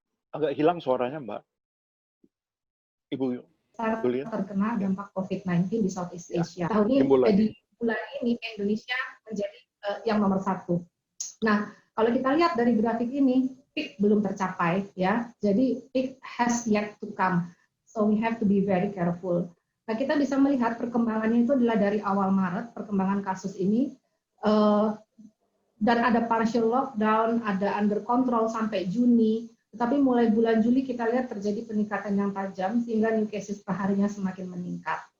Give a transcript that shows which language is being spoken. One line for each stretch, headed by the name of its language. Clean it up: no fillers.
Indonesian: Agak hilang suaranya, Mbak. Ibu Julia. Terkena dampak COVID-19 di Southeast Asia. Ya, Tahun ini, di bulan ini Indonesia menjadi yang nomor 1. Nah, kalau kita lihat dari grafik ini, peak belum tercapai, ya. Jadi
English: peak has yet to come. So we have to be very careful.
Indonesian: Nah, kita bisa melihat perkembangannya itu adalah dari awal Maret, perkembangan kasus ini, dan ada
English: partial lockdown,
Indonesian: ada
English: under control
Indonesian: sampai Juni. Tetapi mulai bulan Juli kita lihat terjadi peningkatan yang tajam sehingga new cases perharinya semakin meningkat.